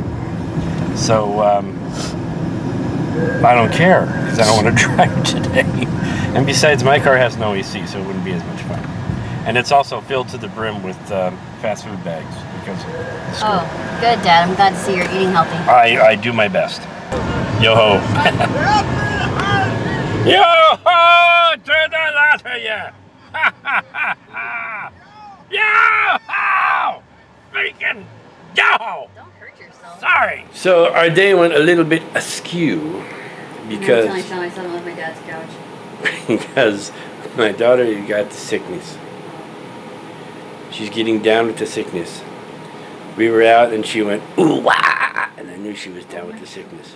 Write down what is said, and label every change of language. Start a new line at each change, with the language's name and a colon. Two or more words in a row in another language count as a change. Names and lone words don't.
English: So I don't care because I don't want to drive today. And besides, my car has no AC, so it wouldn't be as much fun. And it's also filled to the brim with fast food bags because of the school. Oh, good, Dad. I'm glad to see you're eating healthy. I do my best. Yo ho. Yo ho to the lot of ya. Ha ha ha ha. Yo ho. Freaking yo ho. Don't hurt yourself. Sorry. So our day went a little bit askew because I'm telling myself I love my dad's couch. because my daughter got the sickness. She's getting down with the sickness. we were out and she went, ooh, wah, and I knew she was down with the sickness.